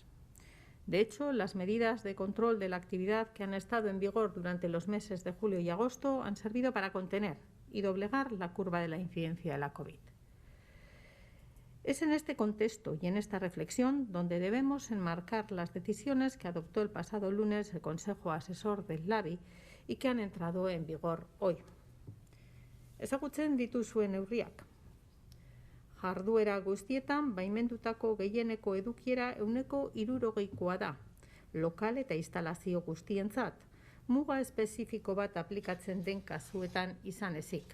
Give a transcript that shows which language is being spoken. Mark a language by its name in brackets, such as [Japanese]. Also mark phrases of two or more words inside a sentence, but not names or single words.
[Spanish] De hecho, las medidas de control de la actividad que han estado en vigor durante los meses de julio y agosto han servido para contener y doblegar la curva de la incidencia de la COVID. Es en este contexto y en esta reflexión donde debemos enmarcar las decisiones que adoptó el pasado lunes el Consejo Asesor del LABI y que han entrado en vigor hoy. [Basque] Ezagutzen dituzue neurriak. Jarduera guztietan baimendutako gehieneko edukiera 60%koa da, lokal eta instalazio guztientzat, muga espezifiko bat aplikatzen den kasuetan izan ezik.